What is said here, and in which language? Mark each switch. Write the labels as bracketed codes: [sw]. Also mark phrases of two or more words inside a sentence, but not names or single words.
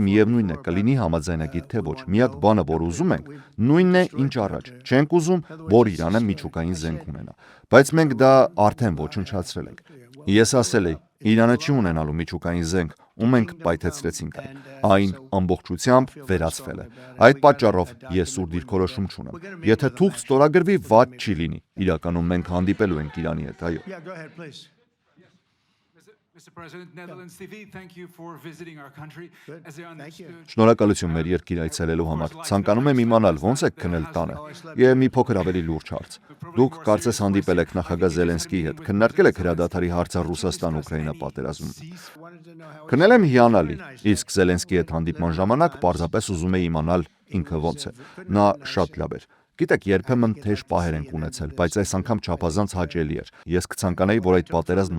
[hy] միևնույն է, կլինի համաձայնագիր թե ոչ։ Միակ բանը, որ ուզում ենք, նույնն է, ինչ առաջ։ Չենք ուզում, որ Իրանը միջուկային զենք ունենա։ Բայց մենք դա արդեն ոչնչացրել ենք։ Ես ասել էի, Իրանը չի ունենալու միջուկային զենք, ու մենք պայթեցրեցինք այն։ Այն ամբողջությամբ վերացվել է։ Այդ պատճառով ես սուր դիրքորոշում չունեմ։ Եթե թուղթ ստորագրվի, վատ չի լինի։ Իրականում մենք հանդիպելու ենք Իրանի հետ, այո։ [en] Mr. President, Netherlands TV, thank you for visiting our country. Good. As I Thank you. understood, [hy] Շնորհակալություն մեր երկիր այցելելու համար։ Ցանկանում եմ իմանալ ոնց եք քնել տանը։ Եվ մի փոքր ավելի լուրջ հարց։ Դուք կարծես հանդիպել եք նախագահ Զելենսկիի հետ, քննարկել եք հրադադարի հարցը Ռուսաստան-Ուկրաինա պատերազմում։ Քնել եմ հիանալի, իսկ Զելենսկիի հետ հանդիպման ժամանակ պարզապես ուզում էի իմանալ ինքը ոնց է։ Նա շատ լավ էր։ Գիտեք, երբեմն թեժ պահեր ենք ունեցել, բայց այս անգամ չափազանց հաճելի էր։ Ես կցանկանայի, որ այդ պատերազմն